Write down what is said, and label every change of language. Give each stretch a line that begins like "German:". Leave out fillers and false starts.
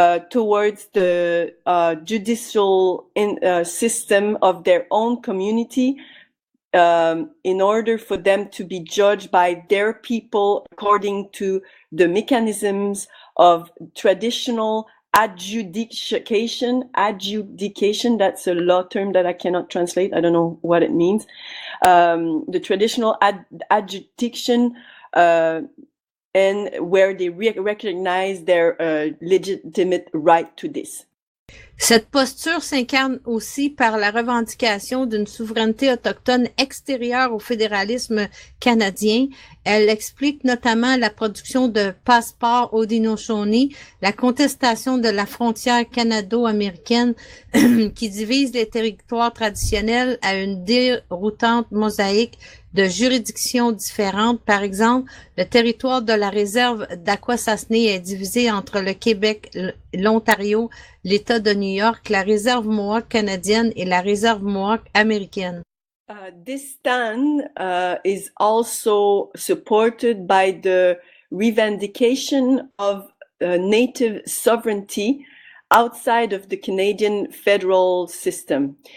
English: towards the judicial system of their own community in order for them to be judged by their people according to the mechanisms of traditional adjudication, that's a law term that I cannot translate. I don't know what it means. The traditional adjudication and where they recognize their legitimate right to this.
French: Cette posture s'incarne aussi par la revendication d'une souveraineté autochtone extérieure au fédéralisme canadien. Elle explique notamment la production de passeports Haudenosaunee, la contestation de la frontière canado-américaine qui divise les territoires traditionnels à une déroutante mosaïque de juridictions différentes. Par exemple, le territoire de la réserve d'A.C.C.Q est divisé entre le Québec, l'Ontario, l'État de New York, la réserve Mohawk canadienne et la réserve Mohawk américaine.
English: This stand is also supported by the revendication of native sovereignty outside of the Canadian federal system.